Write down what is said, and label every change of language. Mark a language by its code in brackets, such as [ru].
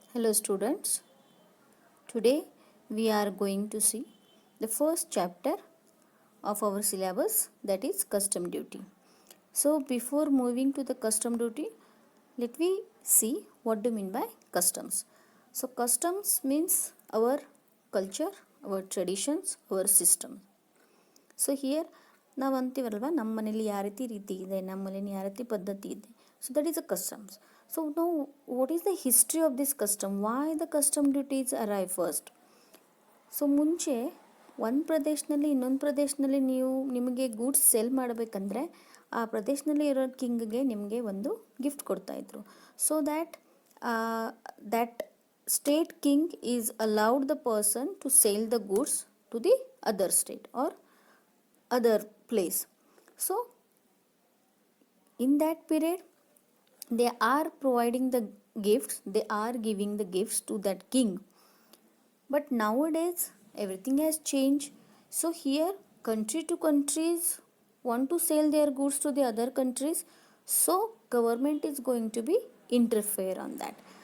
[en] Hello students, today we are going to see the first chapter of our syllabus, that is custom duty. So before moving to the custom duty, let me see what do you mean by customs. So customs means our culture, our traditions, our system. [kn] So here ನಾವು ಅಂತೀವಲ್ವ ನಮ್ಮ ಮನೇಲಿ ಯಾವ ರೀತಿ ಇದೆ, ನಮ್ಮ ಮನೇಲಿ ಯಾವ ರೀತಿ ಪದ್ಧತಿ ಇದೆ. [en] So that is a customs. So ನಾವು what is the history of this custom, why the custom duties arrive first. [kn] So ಮುಂಚೆ ಒಂದು ಪ್ರದೇಶದಲ್ಲಿ ಇನ್ನೊಂದು ಪ್ರದೇಶದಲ್ಲಿ ನಿಮಗೆ ಗೂಡ್ಸ್ ಸೆಲ್ ಮಾಡಬೇಕಂದ್ರೆ ಆ ಪ್ರದೇಶದಲ್ಲಿ ಇರೋ ಕಿಂಗ್ಗೆ ನಿಮಗೆ ಒಂದು gift ಕೊಡ್ತಾಯಿದ್ರು. [en] So that state king is allowed the person to sale the goods to the other state or other place. So in that period they are providing the gifts, they are giving the gifts to that king. But nowadays everything has changed. So here country to countries want to sell their goods to the other countries, so government is going to be interfere on that.